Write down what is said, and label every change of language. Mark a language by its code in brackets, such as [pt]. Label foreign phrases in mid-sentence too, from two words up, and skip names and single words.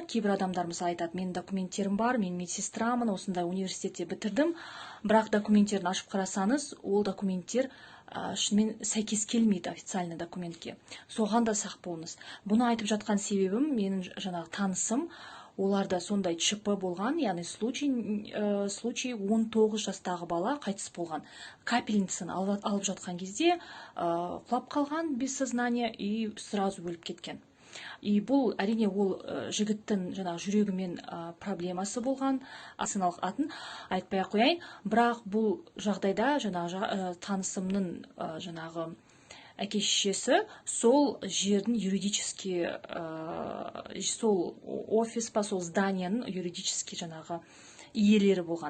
[kk] Кейбір адамдар мысалы айтады, менің документтерім бар, мен медсестрамын, осындай университетте бітірдім, бірақ документтерін ашып қарасаңыз, ол документтер шынымен сәйкес келмейді официальный документке. Соған да сақ болыңыз. Бұны айтып жатқан себебім, менің жаңағы танысым, оларда сондай ЧП болған, яғни случай 19 жастағы бала қайтыс болған. Капельницаны алып жатқан кезде құлап қалған [ru] без сознания и сразу [kk] өліп кеткен. И бұл әрине ол жігіттің жаңағы жүрегімен проблемасы болған, асыналық атын айтпай қояйын, бірақ бұл жағдайда жаңағы танысымның жаңағы әке-шешесі сол жердің юридически, сол офис па, сол зданияның юридически жаңағы иелері болған.